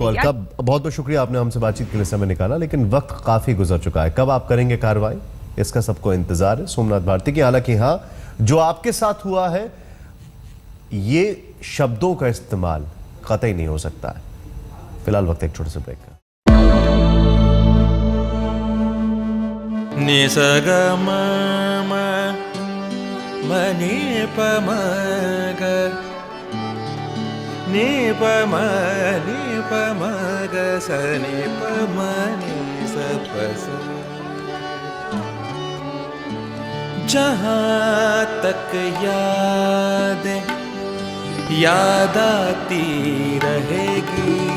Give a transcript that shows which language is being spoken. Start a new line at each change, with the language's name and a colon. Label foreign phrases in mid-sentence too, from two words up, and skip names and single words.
Hindi: अलका, बहुत बहुत शुक्रिया, आपने हमसे बातचीत के लिए समय निकाला, लेकिन वक्त काफी गुजर चुका है। कब आप करेंगे कार्रवाई, इसका सबको इंतजार है सोमनाथ भारती की। हालांकि हाँ, जो आपके साथ हुआ है, ये शब्दों का इस्तेमाल कतई नहीं हो सकता है। फिलहाल वक्त एक छोटे से ब्रेक का। नि स ग म म म नि प म ग नि प म नि प म ग स नि प म नि स प स। जहाँ तक यादें याद आती रहेगी,